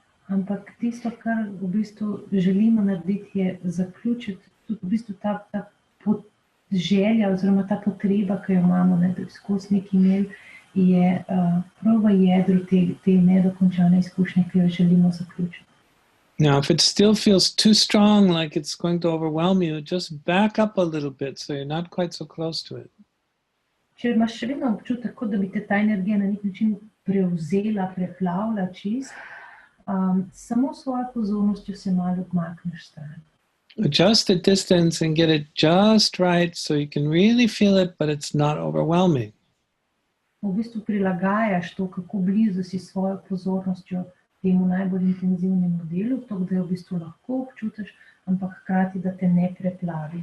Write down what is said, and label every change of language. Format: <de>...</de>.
<sl>Ampak tisto, kar v bistvu želimo narediti, je zaključiti tudi v bistvu ta želja oziroma ta potreba, ki jo imamo, da bi skozi nekaj imeli, je prav v jedru te nedokončane izkušnje, ki jo želimo zaključiti.</sl> <en>Now, if it still feels too strong, like it's going to overwhelm you, just back up a little bit so you're not quite so close to it.</en> <sl>Če imaš še vedno občutek, kot da bi te ta energija na nek način prevzela, preplavila čist, samo svojo pozornostjo se malo odmakneš stran.</sl> <en>Adjust the distance and get it just right so you can really feel it, but it's not overwhelming.</en> <sl>V bistvu prilagajaš to, kako blizu si svojo pozornostjo, temu najbolj intenzivnemu delu, to, da jo v bistvu lahko občutiš, ampak hkrati, da te ne preplavi.</sl>